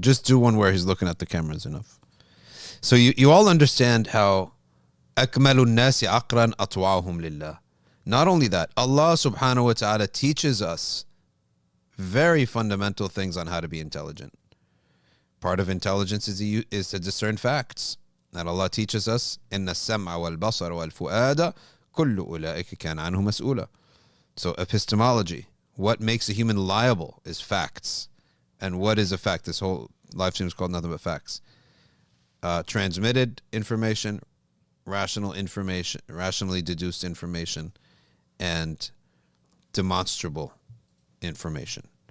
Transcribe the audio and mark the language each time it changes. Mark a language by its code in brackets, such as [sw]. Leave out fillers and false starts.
[en] Just do one where he's looking at the camera is enough. So you all understand how [ar] أكمل الناس عقلا أطوعهم لله. [en] Not only that, Allah subhanahu wa ta'ala teaches us very fundamental things on how to be intelligent. Part of intelligence is to discern facts. That Allah teaches us, [ar] إن السمع والبصر والفؤاد كل أولئك كان عنه مسؤولا. [en] So epistemology, what makes a human liable is facts. And what is a fact? This whole live stream is called nothing but facts. Transmitted information, rationally deduced information, and demonstrable information.